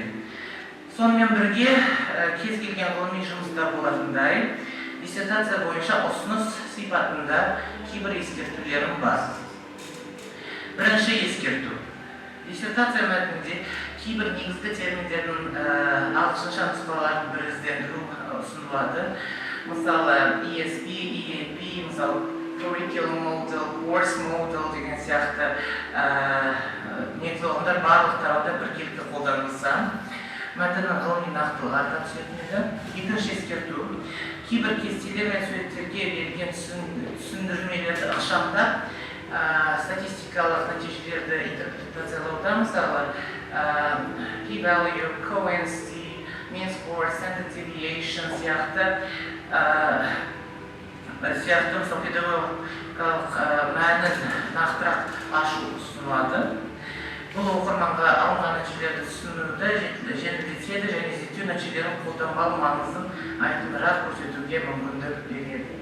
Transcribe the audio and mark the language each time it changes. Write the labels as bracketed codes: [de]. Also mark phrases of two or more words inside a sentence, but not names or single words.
[kk] Сонымен бірге кез келген ғылыми жұмыста болатындай диссертация бойынша ұсыныс сипатында кейбір ескертулерім бар. Бірінші ескерту. Диссертация мәтінінде кейбір негізгі терминдердің ағылшынша нұсқаларын біріздендіру ұсынылады. Мысалы ESP, EAP, мысалы [en] curriculum model, course model [kk] деген сияқты негізгі ұғымдар барлық тарауда біркелкі қолданылса, мәтіннің ғылыми нақтылығы арта түсетін еді. Екінші ескерту, кейбір кестелер мен суреттерге берілген түсіндірмелерді ықшамдап, статистикалық нәтижелерді интерпретациялауда, мысалы [en] p-value, cohency, mean score, standard deviation [kk] сияқты мысалы педагогикалық мәнін нақтырақ ашу ұсынылады. Бұл оқырманға алынған нәтижелерді түсінуді жеңілдетеді және зерттеу нәтижелерін қолданбалы маңызын айқынырақ көрсетуге мүмкіндік береді.